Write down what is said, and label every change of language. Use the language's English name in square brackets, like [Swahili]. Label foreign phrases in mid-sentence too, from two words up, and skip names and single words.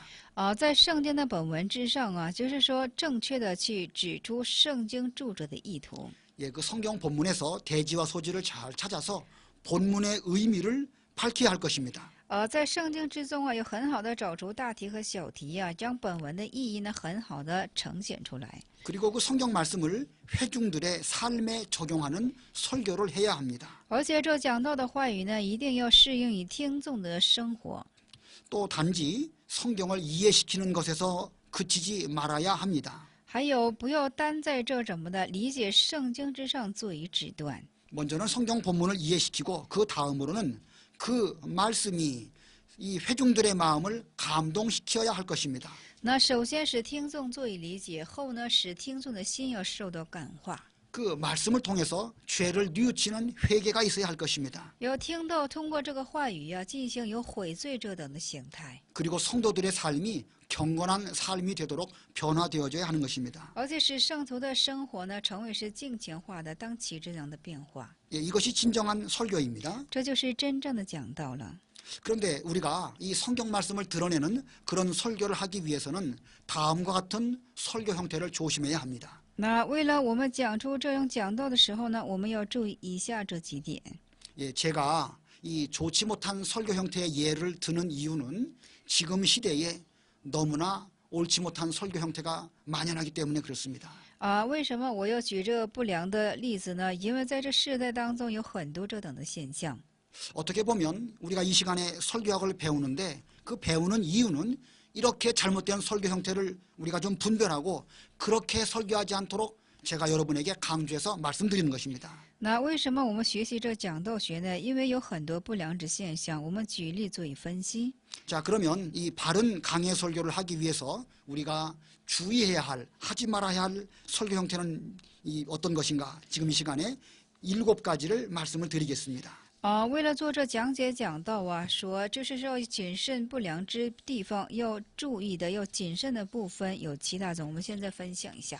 [Chinese] 在圣经的本文之上啊，就是说正确的去指出圣经著者的意图。 [Korean] 예, 그 성경 본문에서 대지와 소지를 잘 찾아서 본문의 의미를 밝혀야 할 것입니다. [Chinese] 在圣经之中啊，有很好的找出大题和小题啊，将本文的意义呢很好的呈现出来。 [Korean] 그리고 그 성경 말씀을 회중들의 삶에 적용하는 설교를 해야 합니다. [Chinese] 而且这讲道的话语呢，一定要适应于听众的生活。 [Korean] 또 단지 성경을 이해시키는 것에서 그치지 말아야 합니다. [Chinese] 还有不要单在这怎么的理解圣经之上做以指断。 [Korean] 먼저는 성경 본문을 이해시키고 그 다음으로는 그 말씀이 이 회중들의 마음을 감동시켜야 할 것입니다. [Chinese] 那首先使听众做以理解，后呢使听众的心要受到感化。 [Korean] 그 말씀을 통해서 죄를 뉘우치는 회개가 있어야 할 것입니다. [Chinese] 要听到通过这个话语呀、进行有悔罪者等的形态， [Korean] 그리고 성도들의 삶이 경건한 삶이 되도록 변화되어져야 하는 것입니다. [Chinese] 而且使圣徒的生活呢成为是敬虔化的，当起这样的变化， [Korean] 예, 이것이 진정한 설교입니다. [Chinese] 这就是真正的讲道了。 [Korean] 그런데 우리가 이 성경 말씀을 드러내는 그런 설교를 하기 위해서는 다음과 같은 설교 형태를 조심해야 합니다. [Chinese] 那为了我们讲出这种讲道的时候呢，我们要注意以下这几点。 [Korean] 예, 제가 이 좋지 못한 설교 형태의 예를 드는 이유는 지금 시대에 너무나 옳지 못한 설교 형태가 만연하기 때문에 그렇습니다. [Chinese] 为什么我要举这不良的例子呢？因为在这世代当中有很多这等的现象。 [Korean] 어떻게 보면 우리가 이 시간에 설교학을 배우는데 그 배우는 이유는 이렇게 잘못된 설교 형태를 우리가 좀 분별하고 그렇게 설교하지 않도록 제가 여러분에게 강조해서 말씀드리는 것입니다. [Chinese] 那为什么我们学习这讲道学呢？因为有很多不良之现象，我们举例做以分析。 [Korean] 자, 그러면 이 바른 강해 설교를 하기 위해서 우리가 주의해야 할, 하지 말아야 할 설교 형태는 이 어떤 것인가? 지금 이 시간에 7가지를 말씀을 드리겠습니다. [Chinese] 为了做这讲解讲道啊，说就是说谨慎不良之地方要注意的，要谨慎的部分有7大种，我们现在分享一下。